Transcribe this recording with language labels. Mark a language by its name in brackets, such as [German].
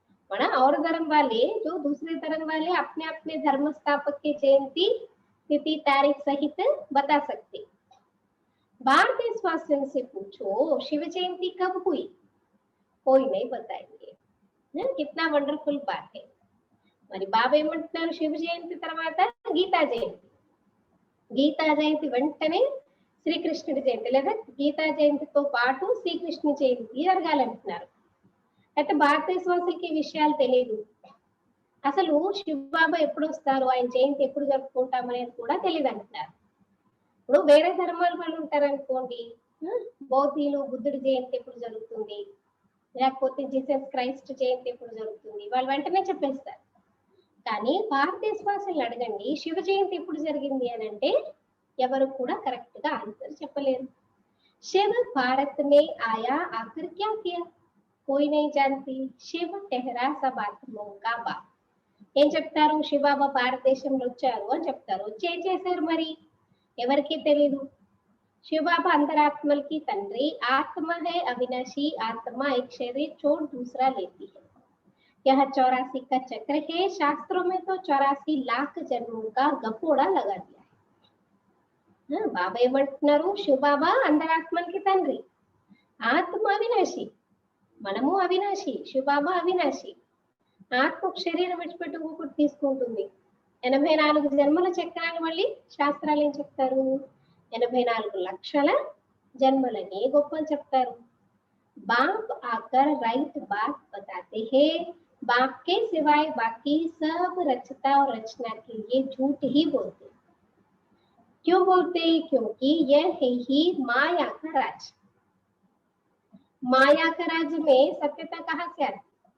[Hindi] और धर्म वाले जो दूसरे धर्म वाले अपने अपने धर्म स्थापक की जयंती तिथि तारीख सहित बता सकते. भारतीय स्वास्थ्य से पूछो शिव जयंती कब हुई, कोई नहीं बताएंगे. कितना వండర్ఫుల్ बात है. [Telugu] మరి బాబా ఏమంటున్నారు, శివ జయంతి తర్వాత గీతా జయంతి, గీతా జయంతి వెంటనే శ్రీకృష్ణుడి జయంతి లేదా గీతా జయంతితో పాటు శ్రీకృష్ణ జయంతి జరగాలంటున్నారు. అయితే భారతదేశ వాసులకి ఈ విషయాలు తెలియదు. అసలు శివబాబా ఎప్పుడు వస్తారు, ఆయన జయంతి ఎప్పుడు జరుపుకుంటాం అనేది కూడా తెలియదు అంటున్నారు. ఇప్పుడు వేరే ధర్మాల వాళ్ళు ఉంటారనుకోండి, బౌద్ధీలు బుద్ధుడి జయంతి ఎప్పుడు జరుగుతుంది, లేకపోతే జీసస్ క్రైస్ట్ జయంతి ఎప్పుడు జరుగుతుంది, వాళ్ళు వెంటనే చెప్పేస్తారు. కానీ భారతదేశ వాసులను అడగండి శివ జయంతి ఎప్పుడు జరిగింది అని అంటే ఎవరు కూడా కరెక్ట్ గా ఆన్సర్ చెప్పలేరు. [Hindi] शिव भारत में आया आखिर क्या किया, कोई नहीं जानती, शिव ठहरा सब आत्माओं का बाप. [Telugu] ఏం చెప్తారు, శివబాబా భారతదేశంలో వచ్చారు అని చెప్తారు. వచ్చి ఏం చేశారు మరి ఎవరికి తెలియదు. [Hindi] శివబాబా [Telugu] अंतरात्मलकी తండ్రి, [Hindi] आत्मा है अविनाशी, आत्मा एक शरीर छोड़ दूसरा लेती है. यह 84 का चक्र है, शास्त्रों में तो 84 लाख जन्मों का गपोड़ा लगा दिया है. [Telugu] బాబా ఏమంటున్నారు, శివబాబా అంతరాత్మలకి తండ్రి, ఆత్మ అవినాశి, మనము అవినాశి, శివబాబా అవినాశి. ఆత్మ శరీరం విడిచిపెట్టి ఇంకొకటి తీసుకుంటుంది. 84 జన్మల చక్రాలు మళ్ళీ శాస్త్రాలు ఏం చెప్తారు, 84 లక్షల జన్మలని గొప్పని చెప్తారు. [Hindi] बाप आकर राइट बात बताते हैं, बाप के सिवाय बाकी सब रचता और रचना के लिए झूठ ही बोलते। क्यों बोलते? क्योंकि यह है ही माया का राज। माया का राज्य में सत्यता कहाँ से आती?